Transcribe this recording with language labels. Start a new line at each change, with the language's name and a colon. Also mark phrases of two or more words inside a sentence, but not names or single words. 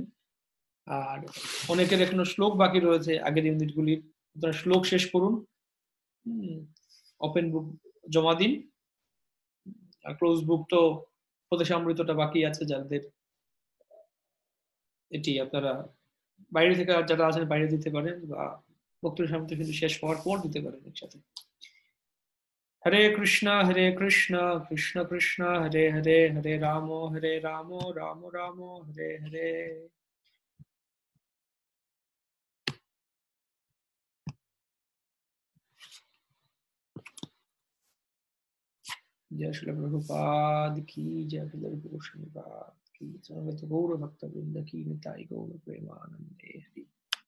Bangla: আর অনেকের এখনো শ্লোক বাকি রয়েছে আগের ইউনিটগুলির, আপনারা শ্লোক শেষ করুন,
English: open book
Bangla: জমা দিন, আর
English: close book
Bangla: তো উপদেশামৃতটা বাকি আছে যাদের, এটি আপনারা বাইরে থেকে যারা আছেন বাইরে দিতে পারেন, বা বক্তব্য সামনে কিন্তু শেষ হওয়ার পর দিতে পারেন একসাথে।
Sanskrit: হরে কৃষ্ণ কৃষ্ণ কৃষ্ণ হরে হরে, হরে রাম রাম রাম হরে হরে।
Hindi: जय श्री प्रभुपाद की जय, श्री गुरु शनिपाद की, समवेत गौर भक्त वृंद की,
Bangla: নিতাই গৌর প্রেমানন্দে হরি।